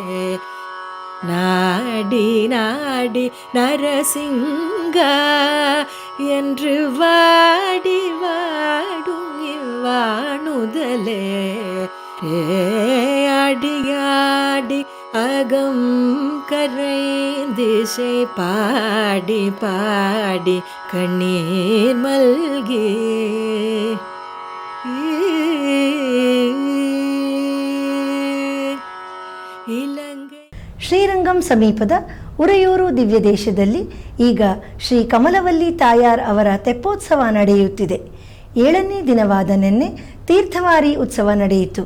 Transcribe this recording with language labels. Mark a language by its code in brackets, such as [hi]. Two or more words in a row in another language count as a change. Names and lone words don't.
[ta] நாடி நாடி நரசிங்கா என்று வாடி வாடும் இவ்வாணுதலே. அடியாடி அகம் கரை திசை பாடி பாடி கண்ணீர் மல்கி [kn] ಶ್ರೀರಂಗಂ ಸಮೀಪದ ಉರೆಯೂರು ದಿವ್ಯ ದೇಶದಲ್ಲಿ ಈಗ ಶ್ರೀ ಕಮಲವಲ್ಲಿ ತಾಯಾರ್ ಅವರ ತೆಪ್ಪೋತ್ಸವ ನಡೆಯುತ್ತಿದೆ. 7ನೇ ದಿನವಾದ ನಿನ್ನೆ ತೀರ್ಥವಾರಿ ಉತ್ಸವ ನಡೆಯಿತು.